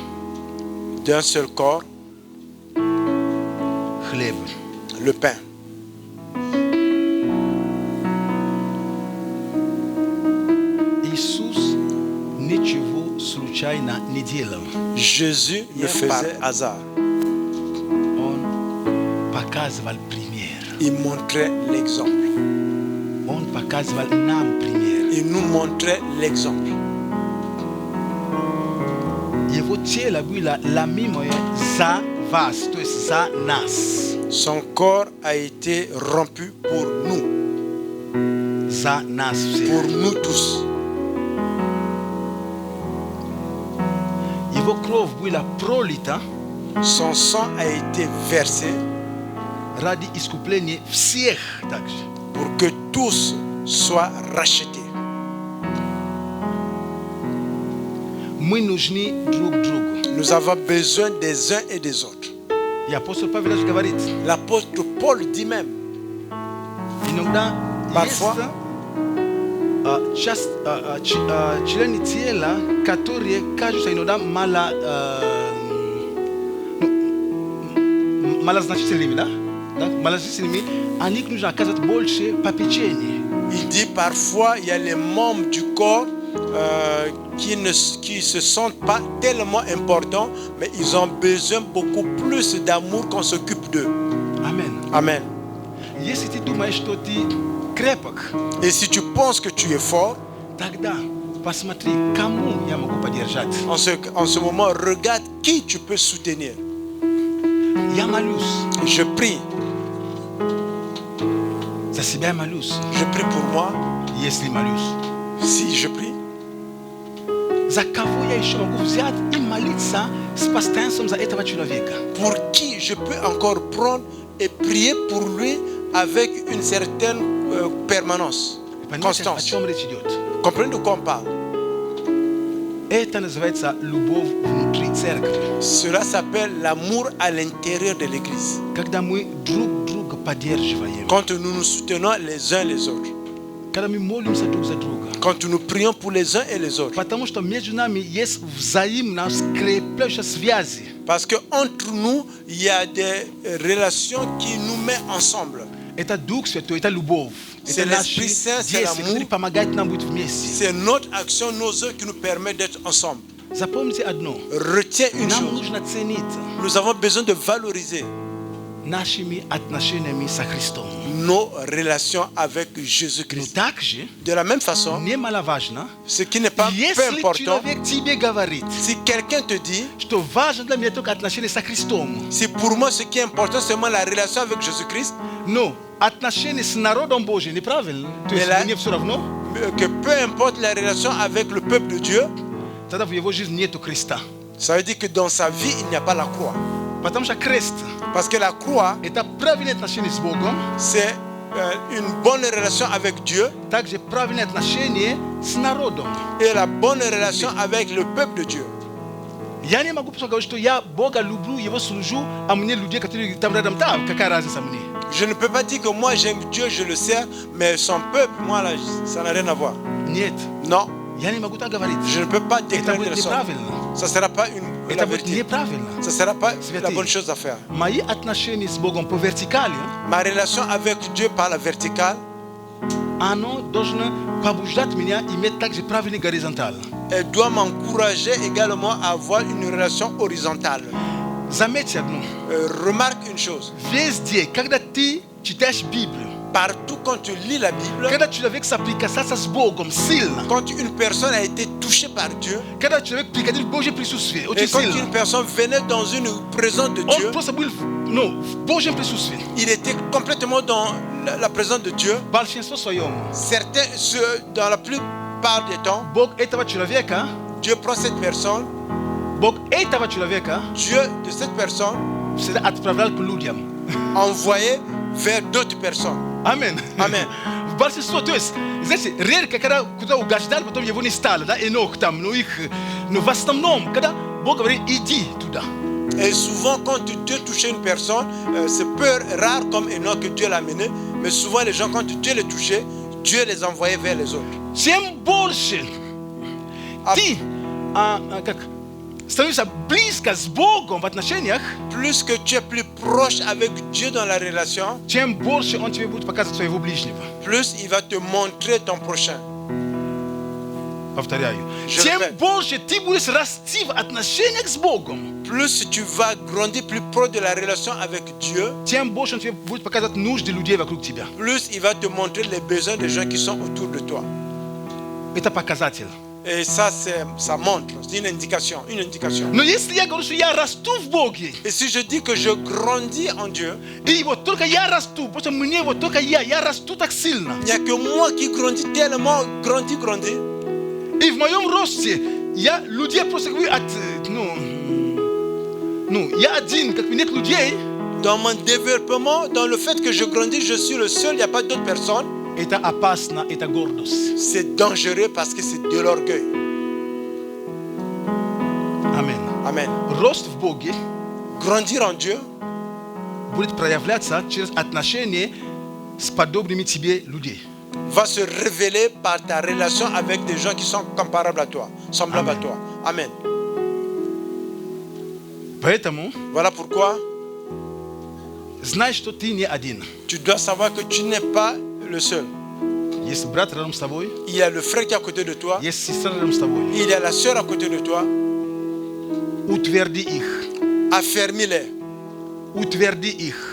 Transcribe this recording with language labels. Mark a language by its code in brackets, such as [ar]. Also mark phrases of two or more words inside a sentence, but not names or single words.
[fr] D'un seul corps, [ru] Хлеб. [fr] le pain. [ru] Иисус ничего случайно не делал. [fr] Jésus ne faisait hasard. [ru] Он показывал пример. [fr] Il montrait l'exemple. [ru] Он показывал нам пример. [fr] Il nous montrait l'exemple. [ru] Его тело было ломимое за вас, то есть за нас. [fr] Son corps a été rompu pour nous, [ru] За нас [fr] pour [ru] всех. [fr] nous tous. [ru] Его кровь была пролита [fr] Son sang a été versé [ru] ради искупления всех также. [fr] pour que tous soient rachetés. [ru] Мы нужны друг другу. [fr] Nous avons besoin des uns et des autres. [ru] И апостол Павел даже говорит, [fr] L'apôtre Paul dit même, [ru] иногда [fr] Parfois. [ru] есть члены тела, которые кажутся иногда малозначительными, да? Малозначительными, о них нужно оказывать больше попечения. [fr] il dit parfois il y a les membres du corps qui se sentent pas tellement importants, mais ils ont besoin beaucoup plus d'amour qu'on s'occupe d'eux. Amen. Amen. [ru] Если ты думаешь, что ты крепок, [fr] Et si tu penses que tu es fort, [ru] тогда посмотри, кому я могу поддержать. [fr] en ce moment, regarde qui tu peux soutenir. [ru] Я молюсь. [fr] Je prie. [ru] За себя я молюсь. [fr] Je prie pour moi. [ru] Если молюсь. [fr] Si je prie, [ru] За кого я еще могу взять и молиться с постоянством за этого человека? [fr] pour qui je peux encore prendre et prier pour lui avec une certaine permanence, [ru] Понимаете, о [fr] constance. [ru] чем речь идет? [fr] Comprenez de quoi on parle? [ru] Это называется любовь внутри церкви. [fr] Cela s'appelle l'amour à l'intérieur de l'église. [ru] Когда мы друг друга поддерживаем. [fr] Quand nous nous soutenons les uns les autres. [ru] Когда мы молимся друг за друга. [fr] Quand nous prions pour les uns et les autres. [ru] Потому что между нами есть взаимно скрепляющие связи. [fr] Parce qu'entre nous, il y a des relations qui nous mettent ensemble. [ru] Это Дух Святой, это любовь. [fr] C'est [ru] Это наши [fr] l'Esprit Saint, c'est [ru] действия, которые [fr] l'amour. [ru] помогают нам быть вместе. [fr] C'est notre action, nos œuvres qui nous permettent d'être ensemble. [ru] Запомните одно. [fr] Retiens une [ru] Нам [fr] chose. [ru] нужно ценить [fr] Nous avons besoin de valoriser [ru] нашими отношениями со Христом. [fr] nos relations avec [ru] Но [fr] Jésus-Christ. [ru] также [fr] De la même façon, [ru] немаловажно, [fr] ce qui n'est pas peu [ru] если [fr] important, [ru] человек тебе говорит, [fr] si quelqu'un te dit, [ru] что важно для меня только отношения со Христом, [fr] si pour moi ce qui est important c'est seulement la relation avec Jésus-Christ, [ru] No, отношения с народом Божьим, неправильно? То есть Да. мне все равно? [fr] Que peu importe la relation avec le peuple de Dieu, [ru] Тогда в его жизни нету креста. [fr] ça veut dire que dans sa vie, il n'y a pas la croix. [ru] Потому что крест [fr] Parce que la croix, – [ru] это правильное отношение с Богом, [fr] c'est une bonne relation avec Dieu [ru] также правильное отношение с народом. [fr] et la bonne relation avec le peuple de Dieu. [ru] Я не могу просто говорить, что я Бога люблю, его служу, а мне людей, которые там рядом, там, какая разница мне? [fr] Je ne peux pas dire que moi j'aime Dieu, je le sers, mais son peuple, moi là, ça n'a rien à voir. [ru] Нет, [fr] Non, [ru] я не могу так говорить. [fr] je ne peux pas [ru] Это [fr] déclarer [ru] будет [fr] de ça. [ru] неправильно. [fr] Ça ne sera pas la [ru] Это будет [fr] vérité. [ru] неправильно. [fr] Ça ne sera pas [ru] Святые. [fr] la bonne chose à faire. [ru] Мои отношения с Богом по вертикали, [fr] Ma relation avec Dieu par la verticale, [ru] оно должно побуждать меня иметь также правильный горизонталь. [fr] elle doit m'encourager également à avoir une relation horizontale. [ru] Заметьте одно. [fr] Remarque une chose, [ru] Везде, когда ты читаешь Библию, [fr] partout quand tu lis la Bible, [ru] когда человек соприкасается с Богом сильно, [fr] quand une personne a été touchée par Dieu, [ru] когда человек приходил в Божье присутствие, очень [fr] et quand [ru] сильно, [fr] une personne venait dans une présence de Dieu, [ru] он просто был в Божьем присутствии. [fr] il était complètement dans la présence de Dieu. [ru] Большинство своем. [fr] Certains, dans la plupart des temps, [ru] Бог этого человека, [fr] Dieu prend cette personne, [ru] Бог этого человека [fr] Dieu de cette personne [ru] всегда отправлял к людям. [fr] envoyé vers d'autres personnes. [ru] Амин. [fr] Amen. [ru] В большинство, то есть, знаете, редко, когда куда угождали, потом его не стало, да, Энох там, но в основном, когда Бог говорит, иди туда. [fr] Et souvent, quand Dieu touchait une personne, c'est peu rare comme Enoch que Dieu l'a mené, mais souvent les gens, quand Dieu les touchait, Dieu les envoyait vers les autres. [ru] Чем больше ты как, становишься близко с Богом в отношениях, [fr] Plus que tu es plus proche avec Dieu dans la relation, [ru] тем больше Он тебе будет показывать своего ближнего. [fr] plus il va te montrer ton prochain. [ru] Повторяю. [fr] Je [ru] Тем [fr] répète. [ru] больше ты будешь расти в отношениях с Богом, [fr] Plus tu vas grandir plus proche de la relation avec Dieu, [ru] тем больше Он тебе будет показывать нужды людей вокруг тебя. [fr] plus il va te montrer les besoins des gens qui sont autour de toi. [ru] Это показатель. [fr] Et ça, ça montre, c'est une indication, une indication. [ru] Но если я говорю, что я расту в Боге, [fr] Et si je dis que je grandis en Dieu, [ru] и вот только я расту, потому что мне вот только я расту так сильно. [fr] il n'y a que moi qui grandis tellement, grandis. [ru] И в моем росте я людей просто говорю от, я один, как бы нет людей. [fr] Dans mon développement, dans le fait que je grandis, je suis le seul, il n'y a pas d'autres personnes. [ru] Это опасно, это гордость. [fr] C'est dangereux parce que c'est de l'orgueil. [ru] Аминь. [fr] Amen. [ru] Рост в Боге [fr] Grandir en Dieu [ru] будет проявляться через отношения с подобными тебе людей. [fr] va se révéler par ta relation avec des gens qui sont comparables à toi, semblables Amen. à toi. Amen. [ru] Поэтому [fr] Voilà pourquoi [ru] знай, что ты не один. [fr] tu dois savoir que tu n'es pas le seul. [ru] Есть брат рядом с тобой, [fr] Il y a le frère qui est à côté de toi, [ru] есть сестра рядом с тобой. [fr] il y a la soeur à côté de toi. [ru] Утверди их. [fr] Affermis-les, [ru] Утверди их.